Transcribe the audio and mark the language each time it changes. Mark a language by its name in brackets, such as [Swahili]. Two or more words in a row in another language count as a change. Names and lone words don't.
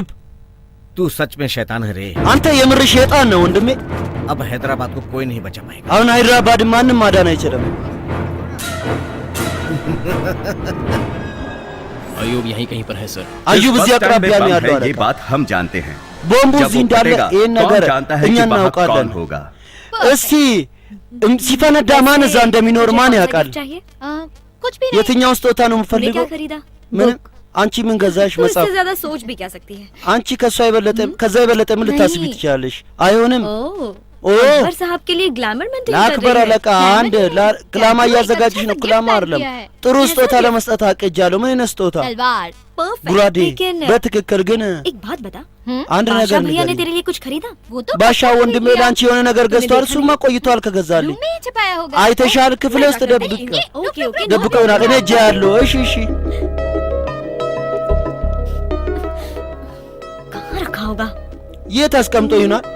[Hindi] तू सच में शैतान है रे। [Amharic] አንተ የምር ሸይጣን ነው ወንድሜ። [Hindi] अब हैदराबाद को कोई नहीं बचा पाएगा। [Amharic] አሁን ሃይድራባድ ማንም ማዳን አይችልም። [Hindi] अयूब यहीं कहीं पर है सर। [Amharic] አዩብ እዚህ አቅራቢያ ነው ያለው አለቃ። [Hindi] ये बात हम जानते हैं। [Amharic] ቦምቡ እዚህ እንዳለ ይሄን ነገር እኛ እናውቃለን። እስቲ ሲፈነዳ ማን እዛ እንደሚኖር ማን ያውቃል? የትኛው ስጦታ ነው የምፈልገው? ምን አንቺ ምን ገዛሽ? መጽሐፍ [Hindi] उससे ज्यादा सोच भी क्या सकती है? [Amharic] አንቺ ከዛ የበለጠ ምን ልታስቢ ትችላለሽ? አይሆንም። [Hindi] अकबर साहब के लिए [English] glamour maintain [Hindi] कर [Amharic] ለአክበር [Hindi] रही है। [Amharic] አለቃ አንድ ክላማ እያዘጋጅሽ ነው። ክላማ አይደለም ጥሩ ስጦታ ለመስጠት አቅጃለሁ። ምን አይነት ስጦታ? [Hindi] तलवार परफेक्ट। [Amharic] ጉራዴ [Hindi] लेकिन [Amharic] በትክክል ግን [Hindi] एक बात बता, [Amharic] አንድ ነገር [Hindi] बादशाह भैया ने [Amharic] ንገሪኝ። [Hindi] तेरे लिए कुछ खरीदा? वो तो [Amharic] ባሻ ወንድሜ ለአንቺ የሆነ ነገር ገዝቷል። እሱማ ቆይቷል ከገዛልኝ። [Hindi] छुपाया होगा। [Amharic] አይተሻል? ክፍሌ ውስጥ ደብቀው ይሆናል። እኔ እጄ ያለው። እሺ [Hindi] कहाँ रखा होगा? [Amharic] የት አስቀምጦ ይሆናል?